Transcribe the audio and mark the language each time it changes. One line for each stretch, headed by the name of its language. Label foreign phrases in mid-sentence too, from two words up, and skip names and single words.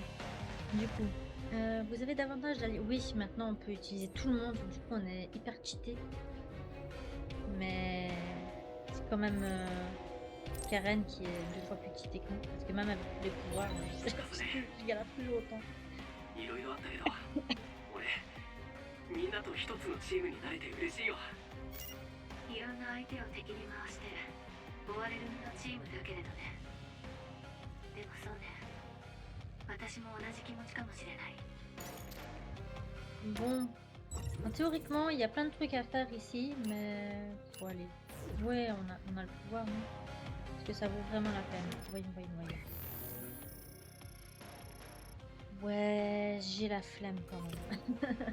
French: Du coup, vous avez davantage d'alliés. Oui, maintenant on peut utiliser tout le monde. Du coup, on est hyper cheaté. Mais c'est quand même Karen qui est 2 fois plus cheaté que nous. Parce que même avec tous les pouvoirs, je galère plus autant.
Japanese: いろいろあったけど俺みんなと一つのチームになれて嬉しいわ。いろんな相手を敵に回して追われる身のチームだけれどね。でもそうね、私も同じ気持ちかもしれない。
French: Bon, théoriquement, il y a plein de trucs à faire ici, mais faut aller. Ouais, on a le pouvoir, non? Est-ce que ça vaut vraiment la peine? Voyons. Ouais, j'ai la flemme quand même.